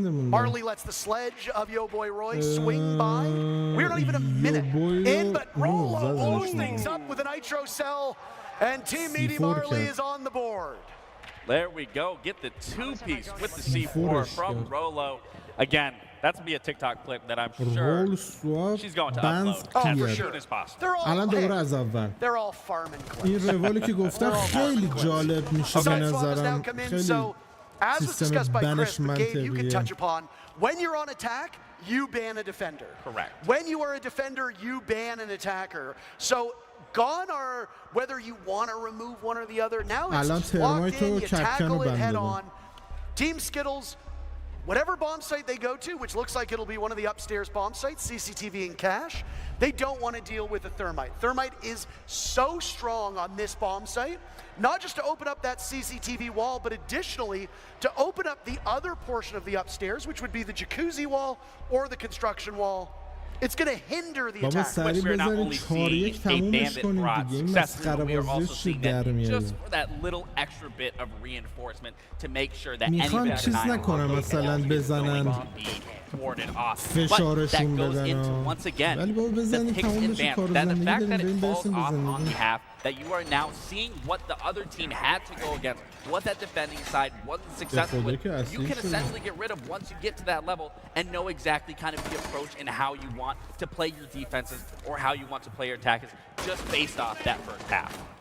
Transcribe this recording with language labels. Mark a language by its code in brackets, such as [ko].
[en] Marley lets the sledge of Yo Boy Roy swing by. We're not even a minute in, but Rollo blows things up with a nitro cell, and Team Meaty Marley is on the board. There we go. Get the two-piece with the C4 from Rolo. Again, that's going to be a TikTok clip that I'm sure she's going to upload as soon as possible. [fa] الان دوباره از اول. این روالی که گفتم خیلی جالب میشه به نظرم. خیلی سیستم بنش منطقیه. [en] When you're on attack, you ban a defender. Correct. When you are a defender, you ban an attacker. So gone are whether you want to remove one or the other. Now it's locked in, you tackle it head on. Team Skittles, whatever bomb site they go to, which looks like it'll be one of the upstairs bomb sites, CCTV and cache, they don't want to deal with the thermite. Thermite is so strong on this bomb site, not just to open up that CCTV wall, but additionally to open up the other portion of the upstairs, which would be the jacuzzi wall or the construction wall. It's going to hinder the attack. Which we're not only seeing a bandit brought successfully, but we are also seeing that just for that little extra bit of reinforcement to make sure that [fa] میخوان چیز نکنم مثلا بزنن فشارشون بدن ولی بابا بزنید تموم بشه کار زندگی داریم برسیم به زندگی [en] that you are now seeing what the other team had to go against, what that defending side wasn't successful with. You can essentially get rid of once you get to that level and know exactly kind of the approach and how you want to play your defenses or how you want to play your attackers just based off that first half.